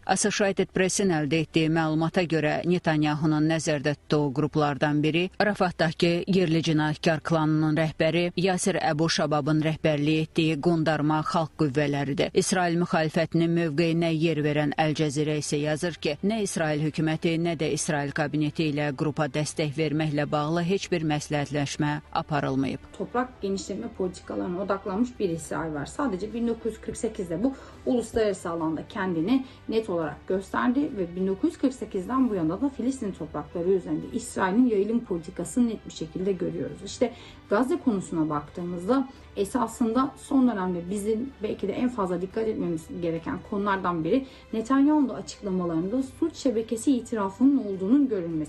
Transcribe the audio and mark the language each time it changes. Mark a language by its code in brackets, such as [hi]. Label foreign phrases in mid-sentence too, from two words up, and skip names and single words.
[az] Associated Press-in əldə etdiyi məlumata görə Netanyahunun nəzərdə tutduğu qruplardan biri Rafatdakı yerli cinayətkar klanının rəhbəri Yasir Əbu Şababın rəhbərliyi etdiyi Qondarma Xalq qüvvələridir. İsrail müxalifətinin mövqeyinə yer verən Əl Cəzirə isə yazır ki, nə İsrail hökuməti, nə də İsrail kabineti ilə qrupa dəstək verməklə bağlı heç bir məsləhətləşmə aparılmayıb. [tr] Toprak genişleme politikalarına odaklanmış bir İsrail var. Sadece 1948'de bu uluslararası alanda kendini net olarak gösterdi ve 1948'den bu yana da Filistin toprakları üzerinde İsrail'in yayılım politikasını net bir şekilde görüyoruz. İşte Gazze konusuna baktığımızda esasında son dönemde bizim belki de en fazla dikkat etmemiz gereken konulardan biri Netanyahu'nun açıklamalarında suç şebekesi itirafının olduğunun görülmesi.